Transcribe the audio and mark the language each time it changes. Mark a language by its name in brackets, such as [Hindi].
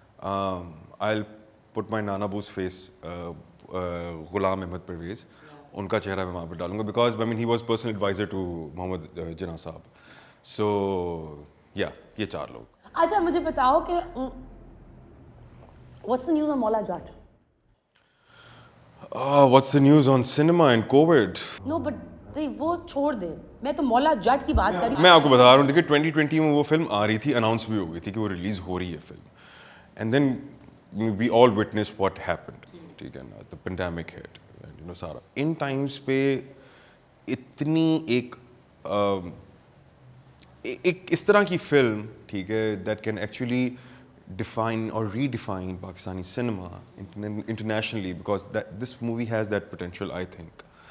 [English] I'll put my Nana Boo's face, Ghulam Ahmed Parvez, [Hindi] उनका चेहरा मैं वहाँ पर डालूंगा [English] because I mean he was personal advisor to Muhammad Jinnah साहब. [Hindi] So yeah, ये 4 लोग. अच्छा मुझे बताओ कि [English] what's the news on Maula Jat? What's the news on cinema and COVID? No, but [Hindi] वो छोड़ दे. मैं तो मौला जट की बात कर रही हूँ. मैं आपको बता रहा हूँ देखिए 2020 में वो फिल्म आ रही थी अनाउंस भी हो गई थी कि वो रिलीज हो रही है film. [English] And then we all witnessed what happened. [Hindi] ठीक है ना, [English] the pandemic hit. You know सारा. [Hindi] इन times पे इतनी एक इस तरह की फिल्म ठीक [English] है that can actually define or redefine Pakistani cinema internationally because this movie has that potential I think.